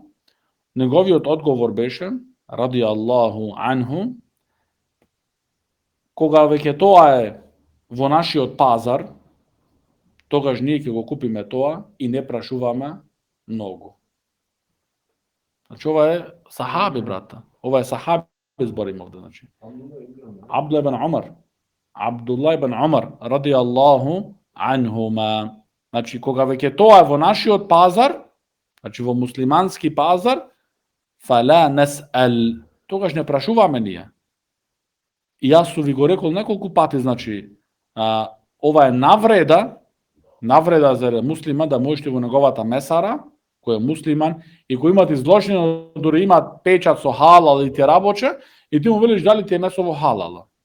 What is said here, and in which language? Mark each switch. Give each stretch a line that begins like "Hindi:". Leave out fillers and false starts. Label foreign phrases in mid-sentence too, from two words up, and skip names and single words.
Macedonian: Неговиот одговор беше,
Arabic: رضي الله عنه,
Macedonian: кога веќе тоа е во нашиот пазар, тогаш ние ќе го купиме тоа и не прашуваме многу. Значи, ова е сахаби, брата. Ова е сахаби зборим овде, значи. Абдулла ибн Умар,
Arabic: رضي الله عنهما.
Macedonian: Значи, кога веќе тоа е во нашиот пазар, значи во муслимански пазар, фала нас'ал, тогаш не прашуваме ние. И јас су ви го рекол неколку пати, значи, ова е навреда за муслима да можете во неговата месара, кој е муслиман, и кој имат изложено, дори имат печат со халал и ти рабоче, и ти му велиш дали ти е месово халал.